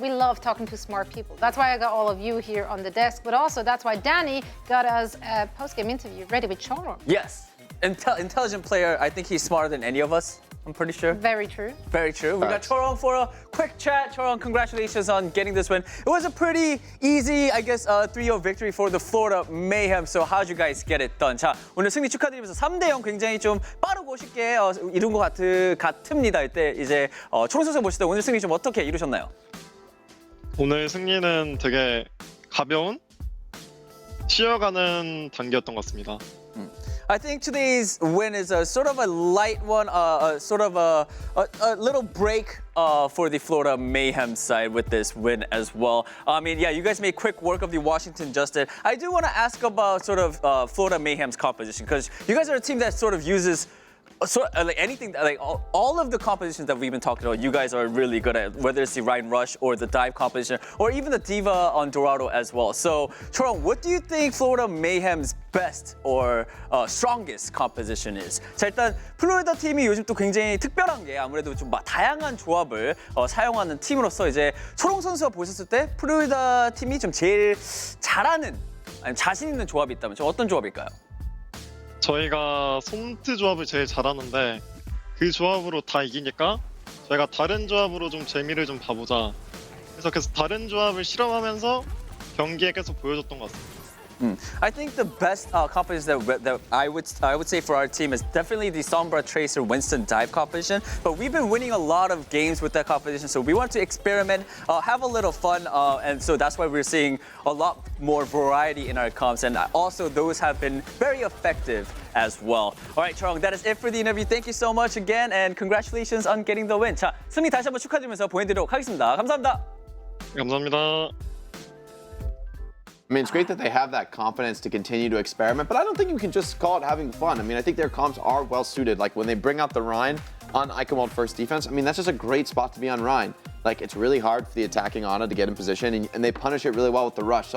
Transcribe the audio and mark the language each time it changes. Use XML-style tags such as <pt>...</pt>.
<en>We love talking to smart people. That's why I got all of you here on the desk, but also that's why Danny got us a post-game interview ready with Choron. Yes. Intelligent player. I think he's smarter than any of us. I'm pretty sure. Very true. Very true. We got Choron for a quick chat. Choron, congratulations on getting this win. It was a pretty easy, I guess, 3-0 victory for the Florida Mayhem. So how'd you guys get it done?</en> <ko>자, 오늘 승리 축하드리면서 3대0 굉장히 좀 빠르고 쉽게 이룬 것 같습니다. 이때 이제 초롱 선수 보실 때 오늘 승리 좀 어떻게 이루셨나요? 오늘 승리는 되게 가벼운 쉬어가는 단계였던 것 같습니다.</ko> <en>I think today's win is a sort of a light one, sort of a little break for the Florida Mayhem side with this win as well. I mean, yeah, you guys made quick work of the Washington Justice. I do want to ask about sort of Florida Mayhem's composition because you guys are a team that sort of uses like anything, like all of the compositions that we've been talking about, you guys are really good at, whether it's the Ryan Rush or the dive composition, or even the Diva on Dorado as well. So, Choron, what do you think Florida Mayhem's best or strongest composition is?</en> <ko>자, 일단 플로리다 팀이 요즘 또 굉장히 특별한 게 아무래도 좀 다양한 조합을 사용하는 팀으로서 이제 초롱 선수가 보셨을 때 플로리다 팀이 좀 제일 잘하는, 아니면 자신 있는 조합이 있다면 좀 어떤 조합일까요? 저희가 솜트 조합을 제일 잘하는데 그 조합으로 다 이기니까 저희가 다른 조합으로 좀 재미를 좀 봐보자. 그래서 계속 다른 조합을 실험하면서 경기에 계속 보여줬던 것 같습니다.</ko> <en>I think the best composition that I would say for our team is definitely the Sombra Tracer Winston dive composition. But we've been winning a lot of games with that composition, so we want to experiment, have a little fun, and so that's why we're seeing a lot more variety in our comps, and also those have been very effective as well. All right, Choron, that is it for the interview. Thank you so much again, and congratulations on getting the win.</en> <ko>자, 승리 다시 한번 축하드리면서 보내드리도록 하겠습니다. 감사합니다. 감사합니다.</ko> <en>I mean, it's great that they have that confidence to continue to experiment, but I don't think you can just call it having fun. I mean, I think their comps are well suited. Like when they bring out the Rhine on Eichenwald first defense, I mean, that's just a great spot to be on Rhine. Like it's really hard for the attacking Ana to get in position, and they punish it really well with the rush.</en>